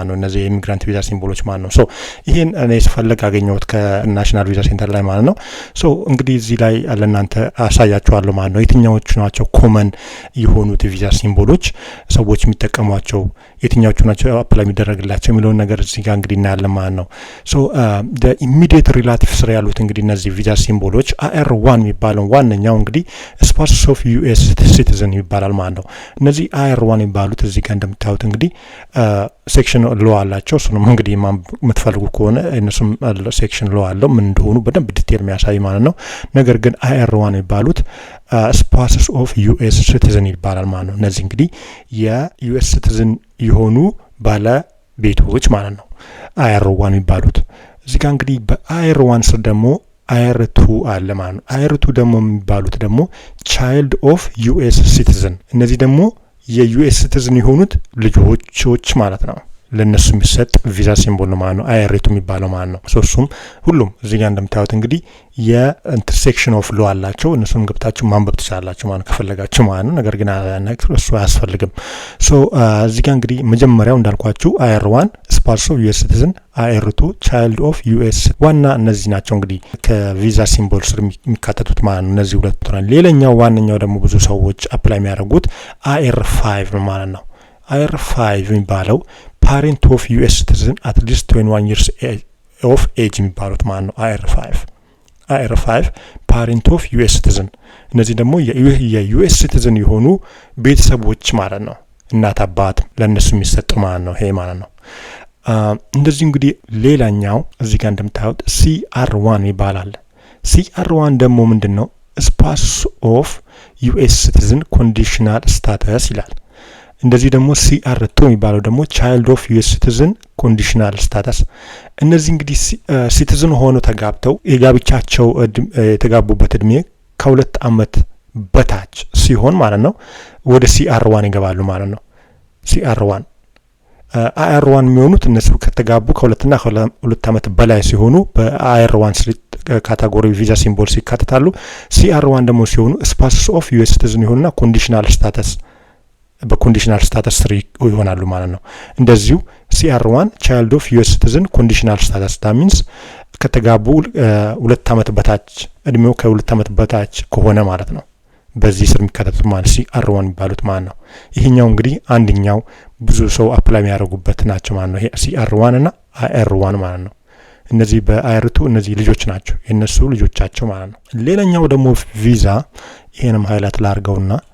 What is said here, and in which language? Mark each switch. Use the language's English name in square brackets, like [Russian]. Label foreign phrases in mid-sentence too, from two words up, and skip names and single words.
[Amharic] ነው እነዚህ [English] immigrant visa symbols [Amharic] ማለት ነው ሶ ይሄን እኔ ስፈልግ አገኘሁት ከናሽናል ቪዛ ሴንተር ላይ ማለት ነው ሶ እንግዲህ እዚህ ላይ ለእናንተ አሳያችኋለሁ ማለት ነው የትኛዎቹ ናቸው ኮመን የሆኑት [English] visa symbols [Amharic] ሰዎች የሚጠቀሟቸው የትኛዎቹ ናቸው አፕላይ የሚደረግላቸው የሚለውን ነገር እዚህ ጋር እንግዲህ እናያለን ማለት ነው ሶ [English] the immediate relatives [Amharic] ያሉት እንግዲህ እነዚህ [English] visa symbols [Amharic] IR1 የሚባለው ዋነኛው እንግዲህ [English] spouse of US citizen [Amharic] ይባላል ማለት ነው እነዚህ IR1 የሚባሉት እዚህ ጋር እንደምታዩት እንግዲህ [English] section law [Amharic] አላቸው እሱንም እንግዲህ የምትፈልጉ ከሆነ እነሱም [English] section law [Amharic] አለው ምን እንደሆኑ በደንብ ዲቴል የሚያሳይ ማለት ነው ነገር ግን IR1 የሚባሉት [English] spouses of US citizen [Amharic] ይባላል ማለት ነው እነዚህ እንግዲህ የዩኤስ ሲቲዝን የሆኑ ባለ ቤቶች ማለት ነው IR1 የሚባሉት እዚህ ጋር እንግዲህ በIR1 ስር ደግሞ IR2 አለ ማለት ነው IR2 ደግሞ የሚባሉት ደግሞ [English] child of US citizen [Amharic] እነዚህ ደግሞ የዩኤስ ሲቲዝን የሆኑት ልጆች ማለት ነው ለነሱ የሚሰጥ [English] visa symbol [Amharic] ነው ማለት ነው IR2 የሚባለው ማለት ነው ሶስቱም ሁሉም እዚህ ጋር እንደምታዩት እንግዲህ [English] intersection of law [Amharic] አላቸው እነሱም ገብታችሁ ማንበብ ትችላላችሁ ማለት ከፈለጋችሁ ማለት ነው ነገር ግን እሱ አያስፈልግም ሶ እዚህ ጋር እንግዲህ መጀመሪያው እንዳልኳችሁ IR1 [English] spouse of US citizen IR2 child of US [Amharic] ዋና እነዚህ ናቸው እንግዲህ ከቪዛ ሲምቦል ስር የሚካተቱት ማለት ነው እነዚህ ሁለቱ ናቸው ሌላኛው ዋነኛው ደግሞ ብዙ ሰዎች አፕላይ የሚያደርጉት IR5 ማለት ነው IR5 የሚባለው [English] parent of US citizen at least 21 years of age [Amharic] የሚባሉት ማለት ነው IR5 [English] parent of US [Amharic] citizen እነዚህ ደግሞ የዩኤስ ሲቲዝን የሆኑ ቤተሰቦች ማለት ነው እናት አባት ለነሱ የሚሰጥ ማለት ነው ይሄ ማለት ነው እንደዚህ እንግዲህ ሌላኛው እዚህ ጋር እንደምታዩት CR1 ይባላል CR1 ደግሞ ምንድነው [English] spouse of US citizen conditional status [Amharic] ይላል እንደዚህ ደግሞ CR2 የሚባለው ደግሞ [English] child of US citizen conditional status [Amharic] እነዚህ እንግዲህ ሲቲዝን ሆኖ ተጋብተው የጋብቻቸው የተጋቡበት እድሜ ከ2 አመት በታች ሲሆን ማለት ነው ወደ CR1 ይገባሉ ማለት ነው CR1 IR1 የሚሆኑት እነሱ ከተጋቡ ከ2 እና ከ2 አመት በላይ ሲሆኑ በIR1 ካታጎሪ [English] visa symbol [Amharic] ሲካተታሉ CR1 ደግሞ ሲሆኑ [English] spouse of US citizen [Amharic] ይሆኑና [English] conditional status conditional status [Amharic] 3 ይሆናሉ ማለት ነው እንደዚሁ CR1 [English] child of US citizen conditional status that means [Amharic] ከተጋቡ 2 አመት በታች እድሜው ከ2 አመት በታች ከሆነ ማለት ነው በዚህ ስር የሚካተቱት ማለት CR1 የሚባሉት ማለት ነው ይሄኛው እንግዲህ አንደኛው ብዙ ሰው አፕላይ የሚያደርጉበት ናቸው ማለት ነው ይሄ CR1 እና IR1 ማለት ነው እነዚህ በIR2 እነዚህ ልጆች ናቸው የነሱ ልጆቻቸው ማለት ነው ሌላኛው ደግሞ ቪዛ ይሄንም ሃይላይት ላርገውና